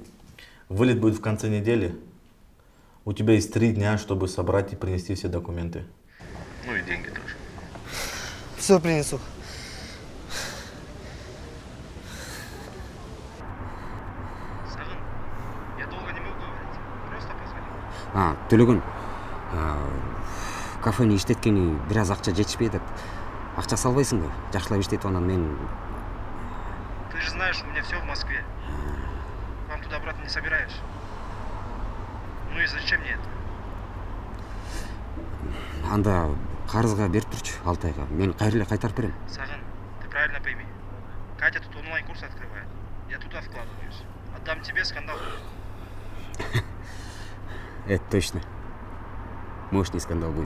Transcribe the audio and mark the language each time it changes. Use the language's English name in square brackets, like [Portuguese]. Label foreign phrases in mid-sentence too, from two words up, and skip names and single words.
[Russian] Вылет будет в конце недели. У тебя есть 3 дня, чтобы собрать и принести все документы. Ну и деньги тоже. Все принесу. Я долго не могу говорить. Просто позвони. [Kyrgyz] Төлөгүн. Кафени иштеткени бир аз акча жетишпей деп. Акча салбайсыңбы? Жакшылап иштетип анан мен... [Russian] Ты же знаешь, у меня все в Москве. Вам туда-обратно не собираешь. Ну и зачем мне это? [Kyrgyz] Анда карызга берип турчу 6 айга. Мен кайра эле кайтарып берем. Сагын, [Russian] ты правильно пойми. Катя тут онлайн-курс открывает. Я туда вкладываюсь. Отдам тебе, скандал будет. Это точно. Мощный скандал будет.